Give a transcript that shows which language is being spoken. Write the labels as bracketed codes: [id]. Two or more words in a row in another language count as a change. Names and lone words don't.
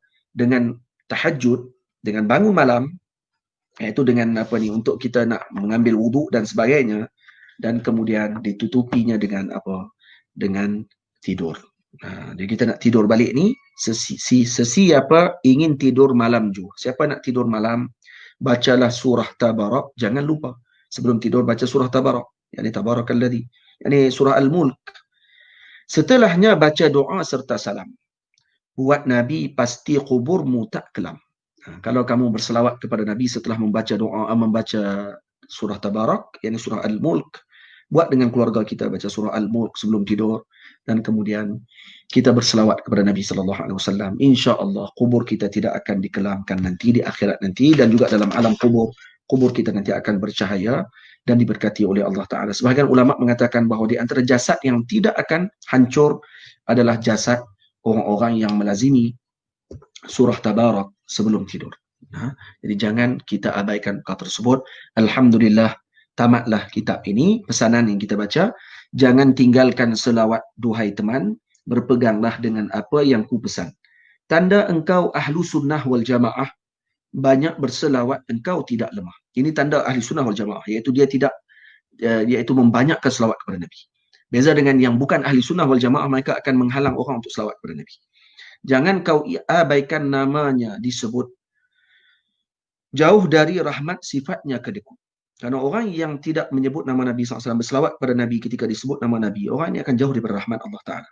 [ms] Dengan tahajud, dengan bangun malam, iaitu dengan apa ni, untuk kita nak mengambil wuduk dan sebagainya, dan kemudian ditutupinya dengan apa? Dengan tidur. Jadi kita nak tidur balik ni, sesi apa? Ingin tidur malam juga. Siapa nak tidur malam, bacalah surah Tabarak. Jangan lupa sebelum tidur baca surah Tabarak. Yani Tabarakalladzi. Yani surah Al-Mulk. Setelahnya baca doa serta salam. Buat Nabi pasti kuburmu tak kelam. Kalau kamu berselawat kepada Nabi setelah membaca doa, membaca surah Tabarak, yani surah Al-Mulk, buat dengan keluarga kita baca surah Al-Mulk sebelum tidur, dan kemudian kita berselawat kepada Nabi SAW. InsyaAllah kubur kita tidak akan dikelamkan nanti di akhirat nanti, dan juga dalam alam kubur kita nanti akan bercahaya dan diberkati oleh Allah Ta'ala. Sebahagian ulama mengatakan bahawa di antara jasad yang tidak akan hancur adalah jasad orang-orang yang melazimi surah Tabarak sebelum tidur. Jadi jangan kita abaikan perkara tersebut. Alhamdulillah, tamatlah kitab ini, pesanan yang kita baca. Jangan tinggalkan selawat, duhai teman, berpeganglah dengan apa yang ku pesan. Tanda engkau [ar] أهل السنة والجماعة, [ms] banyak berselawat, engkau tidak lemah. Ini tanda [ar] أهل السنة والجماعة, [ms] iaitu dia tidak, iaitu membanyakkan selawat kepada Nabi. Beza dengan yang bukan [ar] أهل السنة والجماعة, [ms] mereka akan menghalang orang untuk selawat kepada Nabi. Jangan kau abaikan namanya disebut, jauh dari rahmat sifatnya kedekut. Karena orang yang tidak menyebut nama Nabi SAW, berselawat pada Nabi ketika disebut nama Nabi, orang ini akan jauh daripada rahmat Allah Ta'ala.